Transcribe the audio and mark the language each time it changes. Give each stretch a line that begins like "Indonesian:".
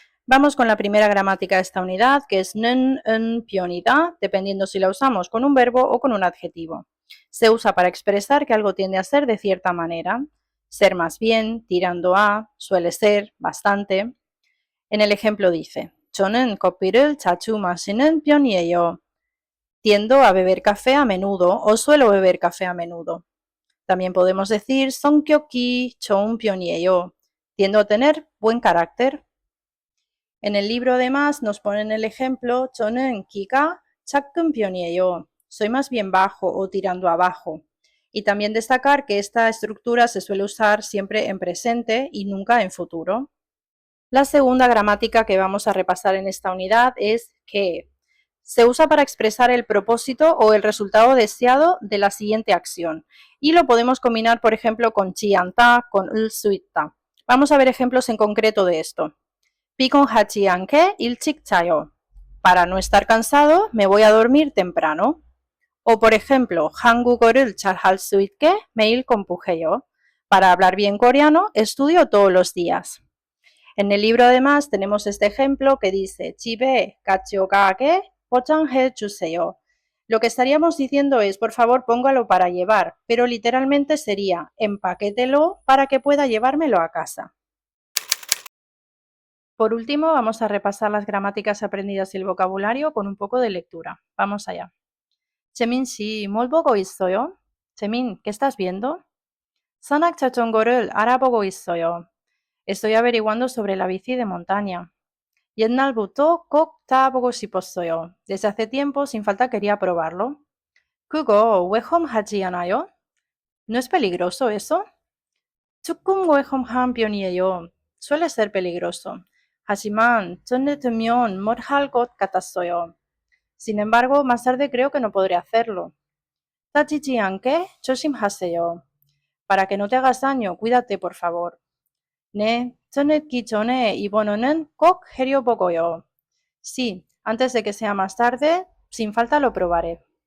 Spanish: Vamos con la primera gramática de esta unidad, que es
Korean: 는, 은, 편이다,
Spanish: dependiendo si la usamos con un verbo o con un adjetivo. Se usa para expresar que algo tiende a ser de cierta manera, ser más bien, tirando a, suele ser, bastante. En el ejemplo dice,
Korean: 저는 커피를 자주 마시는 편이에요.
Spanish: Tiendo a beber café a menudo o suelo beber café a menudo. También podemos decir
Korean: 성격이 좋은 편이에요.
Spanish: Tiendo a tener buen carácter. En el libro además nos ponen el ejemplo
Korean: 저는 키가 작은 편이에요.
Spanish: Soy más bien bajo o tirando abajo. Y también destacar que esta estructura se suele usar siempre en presente y nunca en futuro. La segunda gramática que vamos a repasar en esta unidad es que se usa para expresar el propósito o el resultado deseado de la siguiente acción y lo podemos combinar, por ejemplo, con
Korean: 치않다,
Spanish: con
Korean: 을 수 있다.
Spanish: Vamos a ver ejemplos en concreto de esto.
Korean: 피곤하지 않게 일찍 자요.
Spanish: Para no estar cansado, me voy a dormir temprano. O, por ejemplo,
Korean: 한국어를 잘 할 수 있게 매일 공부해요.
Spanish: Para hablar bien coreano, estudio todos los días. En el libro además tenemos este ejemplo que dice
Korean: 집에 가져가게 포장해 주세요.
Spanish: Lo que estaríamos diciendo es, por favor, póngalo para llevar, pero literalmente sería empaquételo para que pueda llevármelo a casa. Por último, vamos a repasar las gramáticas aprendidas y el vocabulario con un poco de lectura. Vamos allá.
Korean: 재민 씨, 뭘 보고 있어요?
Spanish: 재민, ¿qué estás viendo?
Korean: 산악 자전거를 알아보고 있어요.
Spanish: Estoy averiguando sobre la bici de montaña.
Korean: 옛날부터 꼭 타보고 싶었어요.
Spanish: Desde hace tiempo, sin falta, quería probarlo.
Korean: 그거 위험하지 않아요?
Spanish: ¿No es peligroso eso?
Korean: 조금 위험한 편이에요.
Spanish: Suele ser peligroso.
Korean: 하지만 전에 들면 못할 것 같았어요.
Spanish: Sin embargo, más tarde creo que no podré hacerlo.
Korean: 다치지 않게 조심하세요.
Spanish: Para que no te hagas daño, cuídate, por favor.
Korean: 네, 저녁기 전에 이번호는 꼭 해려보고요.
Spanish: Sí, antes de que sea más tarde, sin falta lo probaré.